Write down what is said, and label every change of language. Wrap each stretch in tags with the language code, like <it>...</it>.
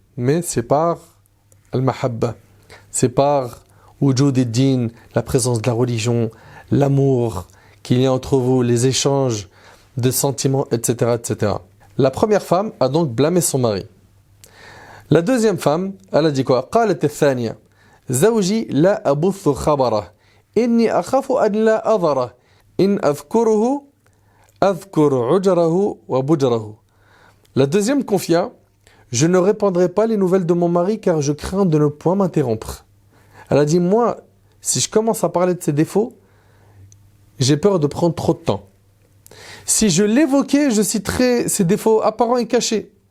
<fr>Mais c'est par al-mahabba. C'est par wujud ad-din, la présence de la religion, l'amour qu'il y a entre vous, les échanges de sentiments, etc., etc. La première femme a donc blâmé son mari. La deuxième femme, elle a dit quoi ?</fr> <ar>قالت الثانية زوجي لا أبث خبره إني أخاف أن لا أضره إن أذكره أذكر عجره وبجره.</ar> <fr>La deuxième confia, je ne répandrai pas les nouvelles de mon mari car je crains de ne point m'interrompre. Elle a dit, moi, si je commence à parler de ses défauts, j'ai peur de prendre trop de temps. Si je l'évoquais, je citerais ses défauts apparents et cachés.</fr>